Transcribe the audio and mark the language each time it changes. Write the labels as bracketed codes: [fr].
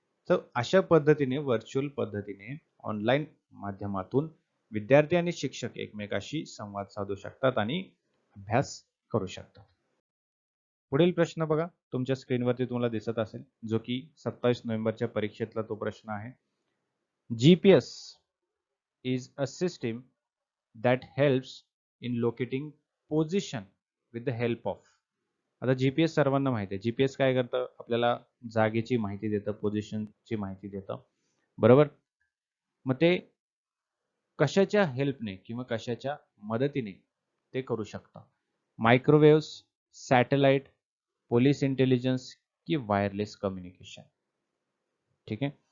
[mr] तर अशा पद्धतीने व्हर्च्युअल पद्धतीने ऑनलाईन माध्यमातून विद्यार्थी आणि शिक्षक एकमेकाशी संवाद साधू शकतात आणि अभ्यास करू शकतात. पुढील प्रश्न बघा, तुमच्या स्क्रीनवरती तुम्हाला दिसत असेल, जो की 27 नोव्हेंबरच्या परीक्षेतला तो प्रश्न आहे. [en] GPS is a system that helps in locating position with the help of. [mr] आता GPS सर्वांना माहिती आहे. GPS काय करतं? आपल्याला जागेची माहिती देतं, पोझिशनची माहिती देतं. बरोबर. मग ते कशाच्या हेल्पने किंवा कशाच्या मदतीने ते करू शकतं? मायक्रोवेव्हज, सॅटेलाइट, पोलीस इंटेलिजन्स की वायरलेस कम्युनिकेशन? ठीक आहे.